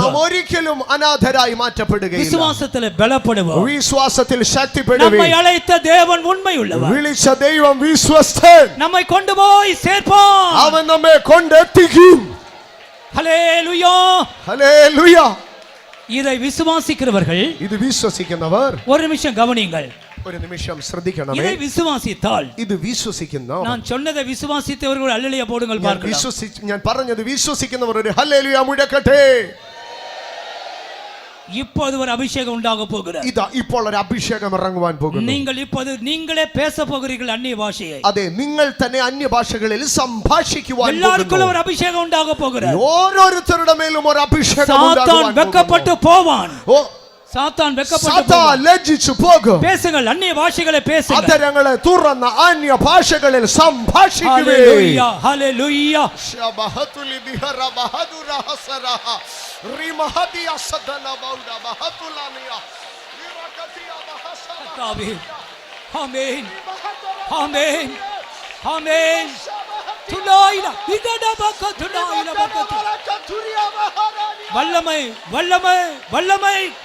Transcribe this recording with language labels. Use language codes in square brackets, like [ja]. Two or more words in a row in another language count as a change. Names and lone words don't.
[ml] നാം ഒരിക്കലും അനാഥരായി മാറ്റപ്പെടുകയില്ല. വിശ്വാസത്തിൽ ബലപ്പെടുവോം. വിശ്വാസത്തിൽ ശക്തിപ്പെടുവീൻ. നമ്മെ [ta] അழைத்த தேவன் [ml] ഉണ്മയുള്ളവർ. വിളിച്ച ദൈവം വിശ്വസ്തൻ. നമ്മെ കൊണ്ടുപോയി ചേർപ്പാൻ. അവൻ നമ്മെ കൊണ്ടെത്തിക്കും. ഹല്ലേലൂയ, ഹല്ലേലൂയ. [ta] இதை விசுவாசிக்கிறவர்கள், [ml] ഇത് വിശ്വസിക്കുന്നവർ [ta] ஒரு நிமிஷம் கவனியுங்கள். [ml] ഒരു നിമിഷം ശ്രദ്ധിക്കണമേ. [ta] இதை விசுவாசித்தால், [ml] ഇത് വിശ്വസിക്കുന്ന, [ta] நான் சொன்னதை விசுவாசித்தவர்கள் அல்லேலூயா போடுங்கள் பார்க்கலாம். [ml] ഞാൻ പറഞ്ഞത് വിശ്വസിക്കുന്നവർ ഒരു ഹല്ലേലൂയ മുഴക്കട്ടെ. [ta] இப்போது ஒரு அபிஷேகம் உண்டாக போகிறது. [ml] ഇതാ ഇപ്പോൾ ഒരു അഭിഷേകം ഇറങ്ങുവാൻ പോകുന്നു. [ta] நீங்கள் இப்போது நீங்களே பேச போகிறீர்கள் அந்நிய பாஷையை. [ml] അതെ, നിങ്ങൾ തന്നെ അന്യഭാഷകളിൽ സംഭാഷിക്കുവാൻ [ta] எல்லாருக்கும் ஒரு அபிஷேகம் உண்டாக போகிறது. [ml] ഓരോരുത്തരുടെ മേലും ഒരു അഭിഷേകം ഉണ്ടാകുവാൻ [ta] சாத்தான் வெட்கப்பட்டு போவான். ഓ, சாத்தான் வெட்கப்பட்டு [ml] സാത്താൻ [ta] போவான். [ml] ലജ്ജിച്ചു പോകും. [ta] பேசுங்கள், அந்நிய பாஷைகளை பேசுங்கள். [ml] അധരങ്ങളെ തുറന്ന അന്യ ഭാഷകളിൽ സംഭാഷിക്കുവേ. [ta] ஹல்லேலூயா, ஹல்லேலூயா. ശബഹതുലി ബിഹറ ബഹദുര ഹസറഹ റിമഹദി അസദന ബൗദ ബഹതുലാനിയ ഇറകതിയ ബഹസബ. ஆமென், ஆமென், ஆமென், ஆமென். துலாயில இதடபக துலாயில பகது. வல்லமை, வல்லமை, வல்லமை.